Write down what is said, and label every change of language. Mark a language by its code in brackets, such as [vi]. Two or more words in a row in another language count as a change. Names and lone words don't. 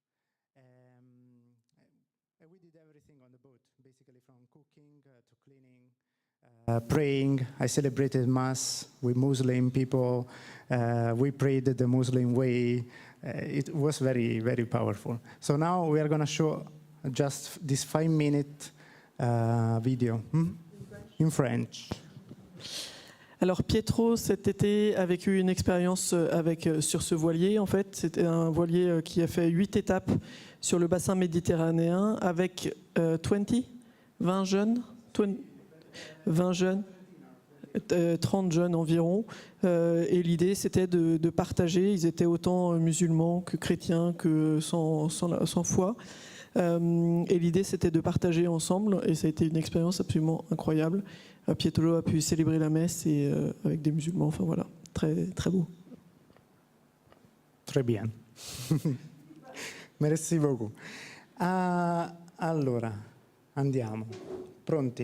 [en] And we did everything on the boat, basically from cooking to cleaning, praying. I celebrated Mass with Muslim people. We prayed the Muslim way. It was very, very powerful. So now we are going to show just this 5-minute video. In French. [fr] Alors Pietro, cet été, a vécu une expérience sur ce voilier. En fait, c'était un voilier qui a fait 8 étapes sur le bassin méditerranéen avec 20 jeunes, 20 jeunes, 30 jeunes environ. Et l'idée, c'était de partager. Ils étaient autant musulmans que chrétiens que sans foi. Et l'idée, c'était de partager ensemble, et ça a été une expérience absolument incroyable. Pietro a pu célébrer la messe et, avec des musulmans, enfin voilà, très, très beau. Très bien. Merci beaucoup. [it] Allora, andiamo. Pronti?